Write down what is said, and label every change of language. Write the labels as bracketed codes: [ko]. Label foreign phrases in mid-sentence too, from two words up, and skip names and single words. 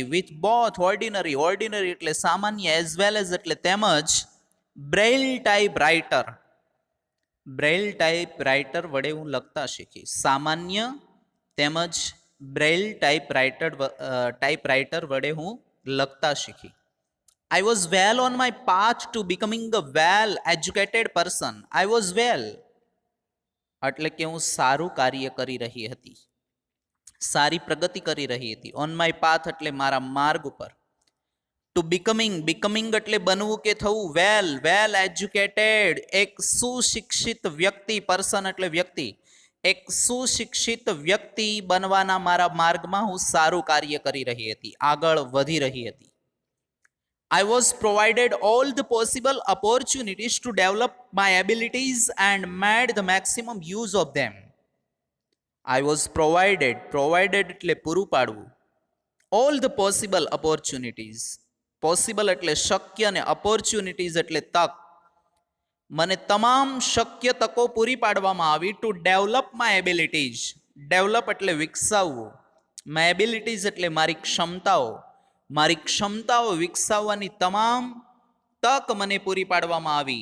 [en] with both ordinary [gu] એટલે સામાન્ય, [en] as well as [gu] એટલે તેમજ, [en] Braille typewriter [gu] વડે હું લખતા શીખી. સામાન્ય તેમજ [en] Braille typewriter [gu] વડે હું લખતા શીખી. [en] I was well on my path to becoming a well-educated person. I was well [gu] એટલે કે હું સારું કાર્ય કરી રહી હતી, સારી પ્રગતિ કરી રહી હતી. [en] on my path [gu] એટલે મારા માર્ગ ઉપર. [en] to becoming [gu] એટલે બનવું કે થવું. [en] well educated [gu] એક સુશિક્ષિત વ્યક્તિ, પર્સન એટલે વ્યક્તિ. એક સુશિક્ષિત વ્યક્તિ બનવાના મારા માર્ગમાં હું સારું કાર્ય કરી રહી હતી, આગળ વધી રહી હતી. [en] I was provided all the possible opportunities to develop my abilities and made the maximum use of them. I was provided [gu] એટલે પૂરું પાડવું. [en] All the possible opportunities. [gu] Possible એટલે શક્ય ને opportunities એટલે તક. મને તમામ શક્ય તકો પૂરી પાડવામાં આવી. [en] to develop my abilities. develop [gu] એટલે વિકસાવવું. [en] my abilities [gu] એટલે મારી ક્ષમતાઓ. મારી ક્ષમતાઓ વિકસાવવાની તમામ તક મને પૂરી પાડવામાં આવી.